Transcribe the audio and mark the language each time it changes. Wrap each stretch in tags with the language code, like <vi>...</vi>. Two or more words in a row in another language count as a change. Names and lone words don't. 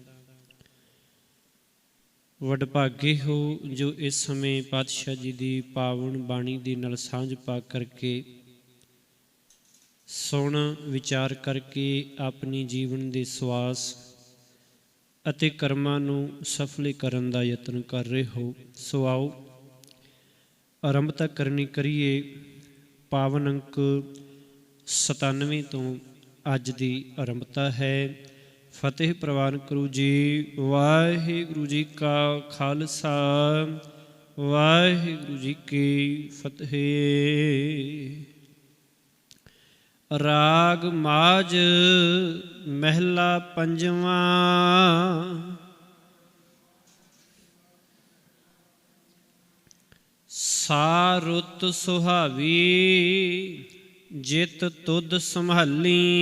<pa>ਵਡਭਾਗੇ ਹੋ ਜੋ ਇਸ ਸਮਯ ਪਾਤਸ਼ਾਹ ਜੀ ਕੀ ਪਾਵਨ ਬਾਣੀ ਦੇ ਨਾਲ ਸਾਂਝ ਪਾ ਕਰਕੇ ਸੁਣ ਵਿਚਾਰ ਕਰਕੇ ਅਪਨੀ ਜੀਵਨ ਕੇ ਸਵਾਸ ਅਤੇ ਕਰਮਾਂ ਨੂੰ ਸਫਲ ਕਰਨ ਦਾ ਯਤਨ ਕਰ ਰਹੇ ਹੋ। ਸੋ ਆਓ ਆਰੰਭਤਾ ਕਰਨੀ ਕਰੀਏ। ਪਾਵਨ ਅੰਕ 97 ਤੋ ਅੱਜ ਕੀ ਆਰੰਭਤਾ ਹੈ। ਫ਼ਤਿਹ ਪ੍ਰਵਾਨ ਕਰੋ ਜੀ। ਵਾਹਿਗੁਰੂ ਜੀ ਕਾ ਖ਼ਾਲਸਾ ਵਾਹਿਗੁਰੂ ਜੀ ਕੀ ਫ਼ਤਿਹ। ਰਾਗ ਮਾਜ ਮਹਲਾ ਪੰਜਵਾ। ਸਾਰੁਤ ਸੁਹਾਵੀ ਜਿਤ ਤੁਦ ਸੰਭਾਲੀ।</pa>